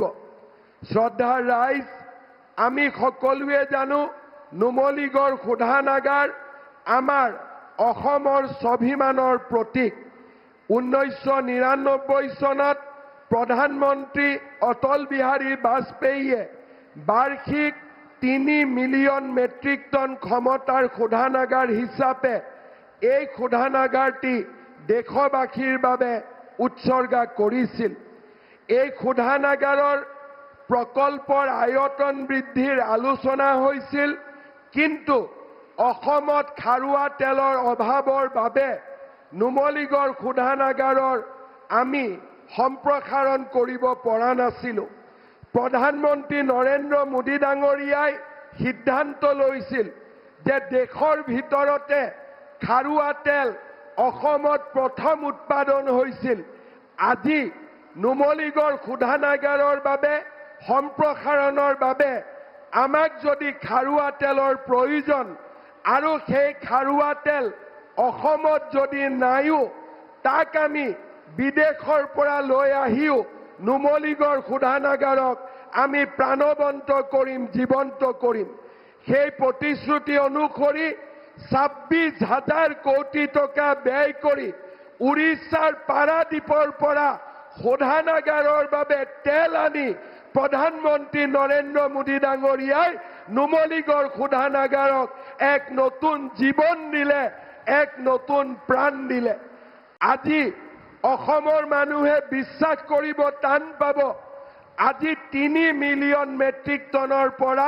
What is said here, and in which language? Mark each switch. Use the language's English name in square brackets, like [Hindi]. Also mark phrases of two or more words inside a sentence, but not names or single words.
[Assamese] শ্ৰদ্ধা ৰাইজ, আমি সকলোৱে জানো নুমলীগড় শোধানাগাৰ আমাৰ অহোমৰ স্বাভিমানৰ প্ৰতীক। 1999 চনত প্ৰধানমন্ত্ৰী অটল বিহাৰী বাজপেয়ীয়ে বাৰ্ষিক 3 মিলিয়ন মেট্ৰিক টন ক্ষমতাৰ শোধানাগাৰ হিচাপে এই শোধানাগাৰটি দেশবাসীৰ বাবে উৎসৰ্গা কৰিছিল। এই শোধানাগাৰৰ প্ৰকল্পৰ আয়তন বৃদ্ধিৰ আলোচনা হৈছিল, কিন্তু অসমত খাৰুৱা তেলৰ অভাৱৰ বাবে নুমলীগড় শোধানাগাৰৰ আমি সম্প্ৰসাৰণ কৰিব পৰা নাছিলো। প্ৰধানমন্ত্ৰী নৰেন্দ্ৰ মোদী ডাঙৰীয়াই সিদ্ধান্ত লৈছিল যে দেশৰ ভিতৰতে খাৰুৱা তেল অসমত প্ৰথম উৎপাদন হৈছিল। আজি নুমলীগড় শোধানাগাৰৰ বাবে সম্প্ৰসাৰণৰ বাবে আমাক যদি খাৰুৱা তেলৰ প্ৰয়োজন আৰু সেই খাৰুৱা তেল অসমত যদি নাইও তাক আমি বিদেশৰ পৰা লৈ আহিও নুমলীগড় শোধানাগাৰক আমি প্ৰাণৱন্ত কৰিম, জীৱন্ত কৰিম। সেই প্ৰতিশ্ৰুতি অনুসৰি 26,000 কোটি টকা ব্যয় কৰি উৰিষ্যাৰ পাৰাদীপৰ পৰা শোধানাগাৰৰ বাবে তেল আনি প্ৰধানমন্ত্ৰী নৰেন্দ্ৰ মোদী ডাঙৰীয়াই নুমলীগড় শোধানাগাৰক এক নতুন জীৱন দিলে, এক নতুন প্ৰাণ দিলে। আজি অসমৰ মানুহে বিশ্বাস কৰিব টান পাব, আজি 3 মিলিয়ন মেট্ৰিক টনৰ পৰা